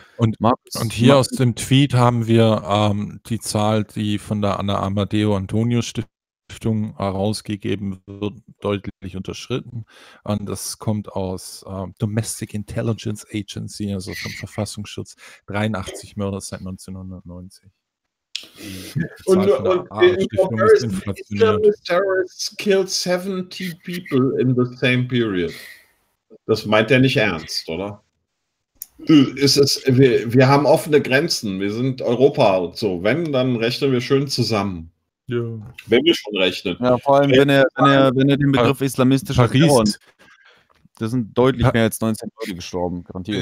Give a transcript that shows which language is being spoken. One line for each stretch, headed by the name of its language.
German: Und hier aus dem Tweet haben wir die Zahl, die von der Anna Amadeo Antonio Stiftung herausgegeben wird, deutlich unterschritten. Und das kommt aus Domestic Intelligence Agency, also vom Verfassungsschutz, 83 Mörder seit 1990.
English: Und Islamist Terrorists killed 70 people in the same period.
German: Das meint er nicht ernst, oder? Wir haben offene Grenzen, wir sind Europa und so. Wenn, dann rechnen wir schön zusammen. Ja. Wenn wir schon rechnen. Ja, vor allem, wenn er den Begriff islamistischer Paris. Terror, da sind deutlich mehr als 19 Leute gestorben, garantiert.